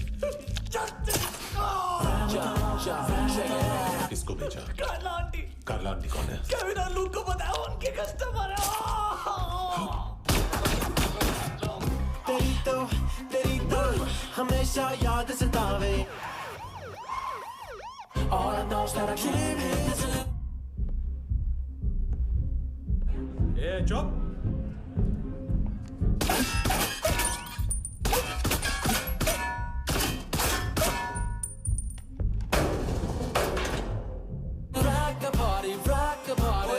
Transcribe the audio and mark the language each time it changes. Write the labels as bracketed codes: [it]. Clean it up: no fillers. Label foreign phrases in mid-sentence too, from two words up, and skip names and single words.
[hi] किसको भेजा? कार्ला आंटी कौन है? केविन और लूक को बताओ, उनके कस्टमर है। तेरी तो हमेशा याद सतावे। [en] All I know is that I can't handle it. [hi] ए चुप। [en] rock the party.